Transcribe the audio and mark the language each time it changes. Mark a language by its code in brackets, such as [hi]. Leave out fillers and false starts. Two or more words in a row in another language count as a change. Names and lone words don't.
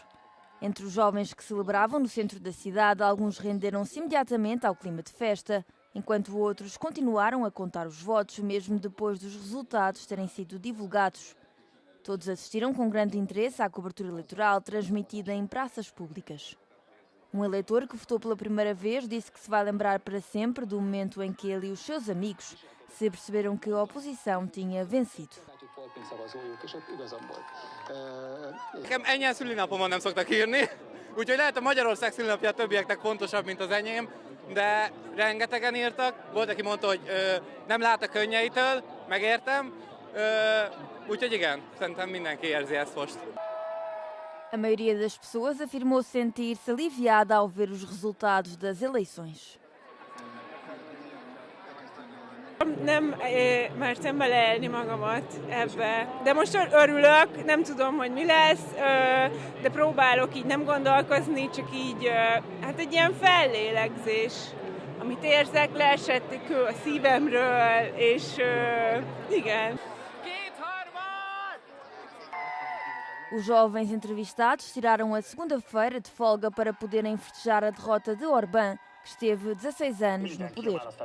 [pt] Entre os jovens que celebravam no centro da cidade, alguns renderam-se imediatamente ao clima de festa, enquanto outros continuaram a contar os votos, mesmo depois dos resultados terem sido divulgados. Todos assistiram com grande interesse à cobertura eleitoral transmitida em praças públicas. Um eleitor que votou pela primeira vez disse que se vai lembrar para sempre do momento em que ele e os seus amigos se perceberam que a oposição tinha vencido. [hu] Nekem ennyi szülinapomon nem szoktak írni, úgyhogy lehet a Magyarország szülinapja a többieknek fontosabb, mint az enyém, de rengetegen írtak. Volt, aki mondta, hogy nem lát a könnyeitől, megértem, úgyhogy igen, szerintem mindenki érzi ezt most. [pt] A maioria das pessoas afirmou sentir-se aliviada ao ver os resultados das eleições. [hu] Nem mertem beleélni magamat ebbe, de most örülök, nem tudom, hogy mi lesz, de próbálok így nem gondolkozni, csak így, hát egy ilyen fellélegzés, amit érzek, leesett egy kő a szívemről, és igen. [pt] Os jovens entrevistados tiraram a segunda-feira de folga para poderem festejar a derrota de Orbán, que esteve 16 anos no poder.